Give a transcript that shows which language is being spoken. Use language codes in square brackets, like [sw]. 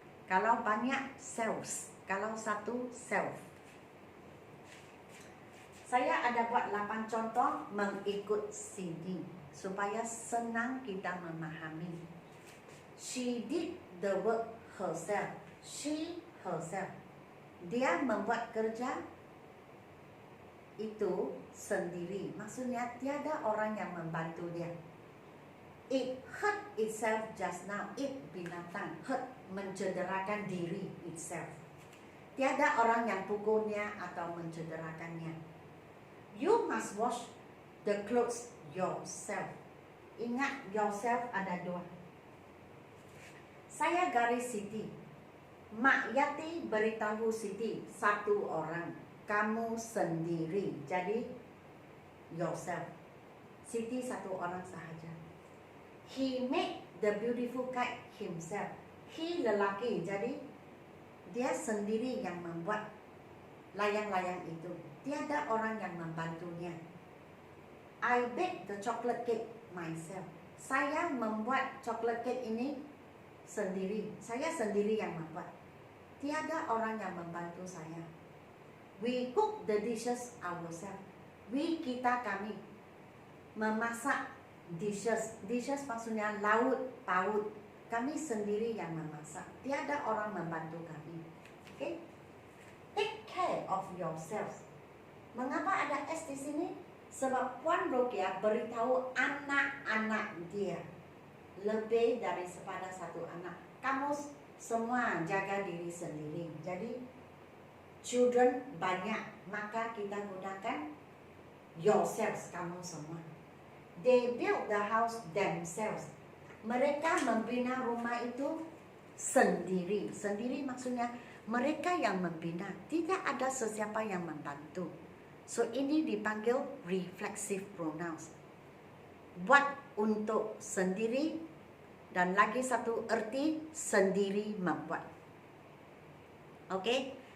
[ms] Kalau banyak selves, kalau satu self. Saya ada buat 8 contoh mengikut sini supaya senang kita memahami. [en] She did the work herself. She, herself. [ms] Dia membuat kerja itu sendiri. Maksudnya tiada orang yang membantu dia. [en] It hurt itself just now. [ms] It, binatang, hurt, mencederakan diri itself. Tiada orang yang pukulnya atau mencederakannya. [en] You must wash the clothes yourself. [ms] Ingat, yourself ada 2. Saya garis Siti. Mak Yati beritahu Siti, satu orang, kamu sendiri. Jadi yourself. Siti satu orang sahaja. [en] He made the beautiful kite himself. [ms] He, lelaki, jadi dia sendiri yang membuat layang-layang itu. Tiada orang yang membantunya. [en] I baked the chocolate cake myself. [ms] Saya membuat chocolate cake ini sendiri. Saya sendiri yang membuat. Tiada orang yang membantu saya. [en] We cook the dishes ourselves. [ms] We, kita, kami. Memasak dishes. Dishes maksudnya laut, paut. Kami sendiri yang memasak. Tiada orang membantu kami. Okay? [en] Take care of yourselves. [ms] Mengapa ada S di sini? Sebab Puan Rokia beritahu anak-anak dia. Lebih daripada satu anak. Kamu semua jaga diri sendiri. Jadi children banyak, maka kita gunakan yourselves, kamu semua. [en] They built the house themselves. [ms] Mereka membina rumah itu sendiri. Sendiri maksudnya mereka yang membina. Tidak ada sesiapa yang membantu. So ini dipanggil reflexive pronouns. Buat untuk sendiri, dan lagi satu erti sendiri membuat. Oke?